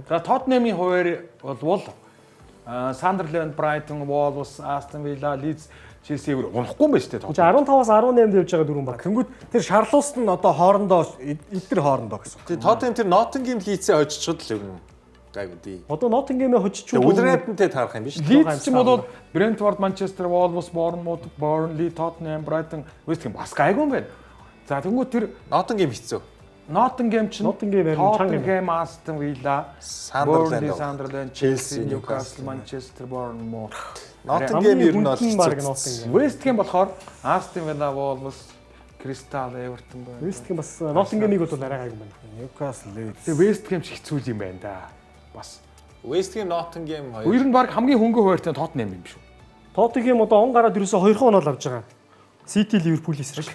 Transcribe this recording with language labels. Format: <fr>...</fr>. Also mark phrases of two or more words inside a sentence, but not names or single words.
<mn>За Tottenham-ийн хуваар болвол Sunderland, Brighton, Wolves, Aston Villa, Leeds, Chelsea унахгүй юм байна шүү дээ. 15-аас 18-д явж байгаа дөрвөн баг. Тэнгүүд тэр шарлуус нь одоо хоорондоо эдгээр хоорондоо гэсэн. Тэгээд Tottenham тэр Nottingham Leeds-ээ хожчиход л ер нь гайгүй дээ. Одоо Nottingham-ээ хожиж чуу. Wolverhampton-тэй таарах юм биш үү? Leeds ч юм бол Brentford, Manchester, Wolves, Bournemouth, Burnley, Tottenham, Brighton, West Ham бас гайгүй юм байна. За тэнгууд тэр Nottingham хэцүү. Nottingham ч Tottenham, Aston Villa, Sunderland, Chelsea, Newcastle, Manchester, Bournemouth. Nottingham ер нь бол хэцүү. West Ham болохоор Aston Villa, Wolves, Crystal, Everton байна. West Ham бас Nottingham-ыг бол арай гайгүй байна. Newcastle, Leeds. Тэгээ West Ham ч хэцүү юм байна да. Бас West Ham, Nottingham хоёр. Ер нь баг хамгийн хөнгө хуваартай Tottenham юм шүү. Tottenham одоо он гараад ерөөсө 2 хон бол авж байгаа. City, Liverpool-ээс шиг.</mn>